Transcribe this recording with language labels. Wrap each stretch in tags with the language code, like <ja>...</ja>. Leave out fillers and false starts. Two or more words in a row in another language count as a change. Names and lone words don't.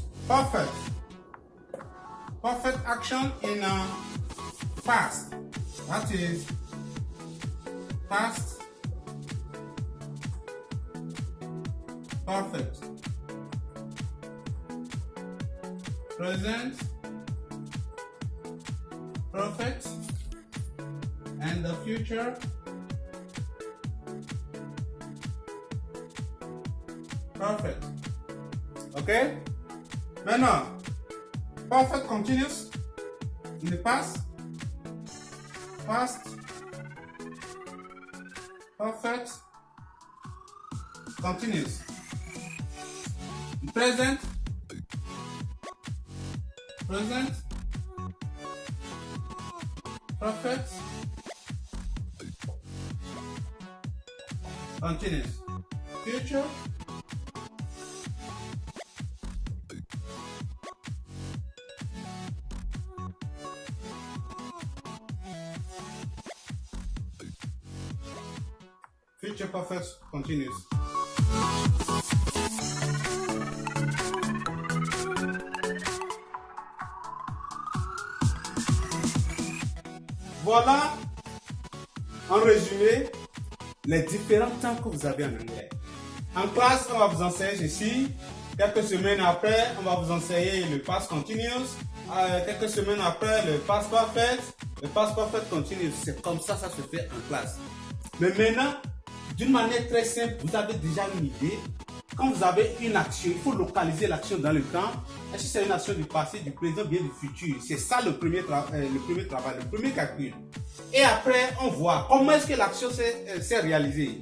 <en>perfect. Perfect action in past. That is past perfect. Present perfect. And the future perfect. Okay? Maintenant, perfect continuous in the past, past, perfect, continuous. Present, present, perfect, continuous. Future, future perfect continuous.</en> <fr>Voilà, en résumé, les différents temps que vous avez en anglais. En classe, on va vous enseigner ceci. Quelques semaines après, on va vous enseigner le</fr> <en>past continuous.</en> <fr>Quelques semaines après, le</fr> <en>past perfect. Le past perfect continuous.</en> <fr>C'est comme ça se fait en classe. Mais maintenant, d'une manière très simple, vous avez déjà une idée. Quand vous avez une action, il faut localiser l'action dans le temps. Est-ce que c'est une action du passé, du présent, bien du futur? C'est ça le premier travail, le premier calcul. Et après, on voit comment est-ce que l'action s'est réalisée.</fr>